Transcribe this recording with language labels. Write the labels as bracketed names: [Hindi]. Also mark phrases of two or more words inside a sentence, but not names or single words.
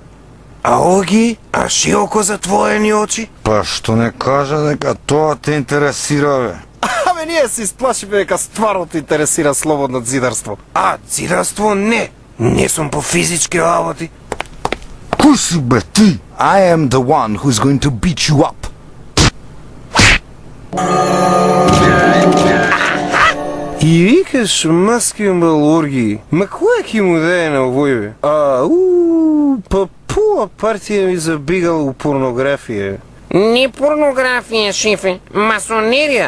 [Macedonian] Оги, а широко затворени очи? Па што не кажа дека тоа те интересира, бе? Абе, ние се исплашиме дека стварно те интересира слободно зидарство. Зидарство не. Не сум по физички работи. Кој си, бе, ти? [English] I am the one who's going to beat you up. [Macedonian] И викаш маскиум балурги. Ма која ки му даде на овој, бе? Па пола партија ми забегала у порнографија. Не порнографија, шефе, масонерија.